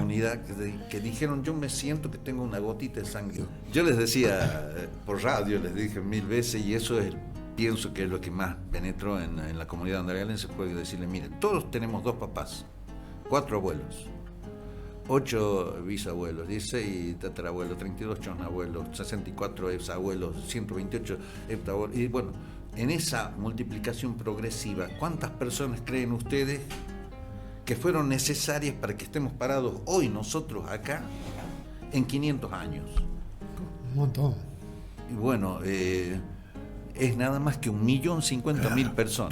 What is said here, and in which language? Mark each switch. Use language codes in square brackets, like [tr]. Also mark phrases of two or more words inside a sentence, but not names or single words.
[es] comunidad, que dijeron, yo me siento que tengo una gotita de sangre. Yo les decía por radio, les dije 1000 veces, y eso es, pienso que es lo que más penetró en la comunidad andalgalense, fue decirle, miren, todos tenemos 2 papás, 4 abuelos, 8 bisabuelos, 16 tatarabuelos, 32 chonabuelos, 64 exabuelos, 128 heptabuelos, y bueno, en esa multiplicación progresiva, ¿cuántas personas creen ustedes que fueron necesarias para que estemos parados hoy nosotros acá en 500 años? Un montón. Y bueno, es nada más que 1.050.000 personas.